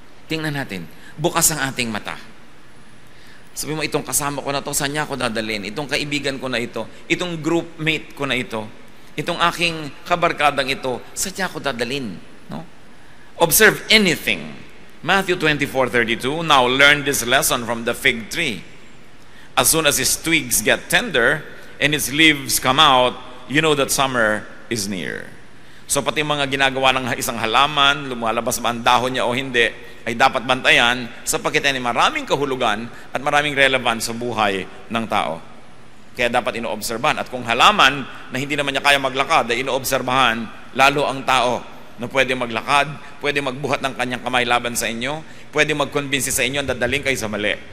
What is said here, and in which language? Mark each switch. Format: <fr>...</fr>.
<tl>Tingnan natin, bukas ang ating mata. Sabi mo, itong kasama ko na to, saan niya ako dadalhin? Itong kaibigan ko na ito, itong groupmate ko na ito, itong aking kabarkadang ito, saan niya ako dadalhin?</tl> <en>No? Observe anything. Matthew 24:32, now learn this lesson from the fig tree. As soon as its twigs get tender and its leaves come out, you know that summer is near.</en> <tl>So pati mga ginagawa ng isang halaman, lumalabas ba ang dahon niya o hindi, ay dapat bantayan sapagkat yan ay maraming kahulugan at maraming relevant sa buhay ng tao. Kaya dapat inoobserbahan. At kung halaman na hindi naman niya kaya maglakad, ay inoobserbahan lalo ang tao na pwede maglakad, pwede magbuhat ng kanyang kamay laban sa inyo, pwede magkonbinsi sa inyo, dadaling kayo sa mali.</tl>